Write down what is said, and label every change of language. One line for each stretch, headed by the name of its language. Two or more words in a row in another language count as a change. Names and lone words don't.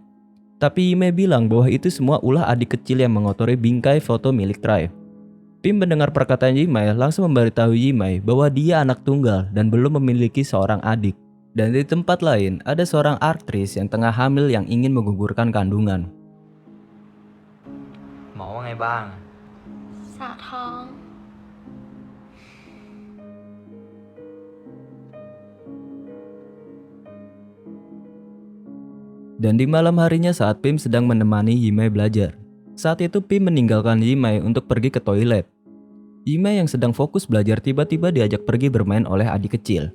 Indonesian: Tapi Yimai bilang bahwa itu semua ulah adik kecil yang mengotori bingkai foto milik Trey. Pim mendengar perkataan Yimai langsung memberitahu Yimai bahwa dia anak tunggal dan belum memiliki seorang adik. Dan di tempat lain, ada seorang aktris yang tengah hamil yang ingin menggugurkan kandungan.
Thai: หมอว่าไงบ้าง สาวท้อง
Indonesian: Dan di malam harinya saat Pim sedang menemani Yimei belajar. Saat itu Pim meninggalkan Yimei untuk pergi ke toilet. Yimei yang sedang fokus belajar tiba-tiba diajak pergi bermain oleh adik kecil.